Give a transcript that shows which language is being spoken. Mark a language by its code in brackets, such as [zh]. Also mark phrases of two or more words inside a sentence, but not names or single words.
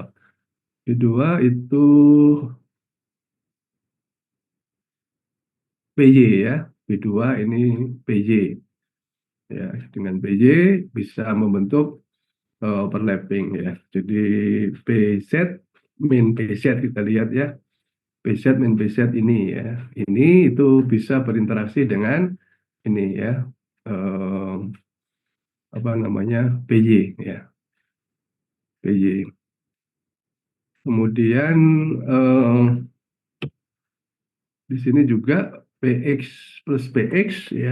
[id] B2 itu PY, ya. B2 ini PY. Ya, dengan PY bisa membentuk overlapping, ya. Jadi PZ min PZ kita lihat, ya. PZ min PZ ini, ya. Ini itu bisa berinteraksi dengan ini, ya. eh, Apa namanya? PY, ya. PY. Kemudian eh, di sini juga PX plus PX, ya.